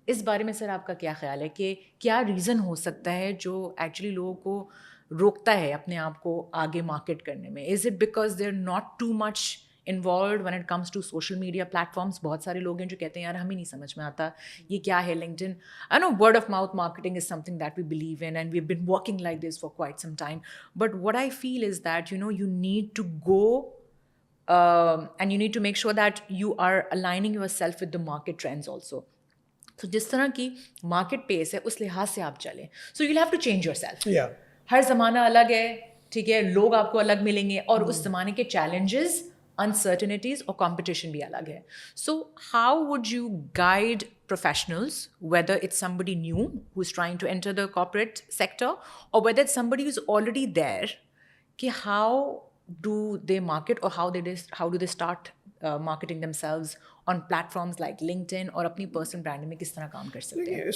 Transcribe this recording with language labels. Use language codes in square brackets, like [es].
[ur] اس بارے میں سر آپ کا کیا خیال ہے کہ کیا ریزن ہو سکتا ہے جو ایکچولی لوگوں کو روکتا ہے اپنے آپ کو آگے مارکیٹ کرنے میں؟ [en] Is it because they are not too much involved when it comes to social media platforms؟ [ur] بہت سارے لوگ ہیں جو کہتے ہیں یار ہمیں نہیں سمجھ میں آتا یہ کیا ہے LinkedIn. [en] I know word of mouth marketing is something that we believe in and we've been working like this for quite some time, but what I feel is that, you know, you need to go and you need to make sure that you are aligning yourself with the market trends also. [ur] So جس طرح کی market pace ہے اس لحاظ سے آپ چلیں, [en] so you'll have to change yourself. Yeah. [ur] ہر زمانہ الگ ہے, ٹھیک ہے, لوگ آپ کو الگ ملیں گے, اور اس زمانے کے چیلنجز, uncertainties اور competition بھی الگ ہے. [en] So how would you guide professionals, whether it's somebody new who's trying to enter the corporate sector or whether it's somebody who's already there, کہ how do they market or how do they start marketing themselves on platforms like LinkedIn, [ur] اور اپنی personal branding میں کس طرح کام کر سکتے ہیں؟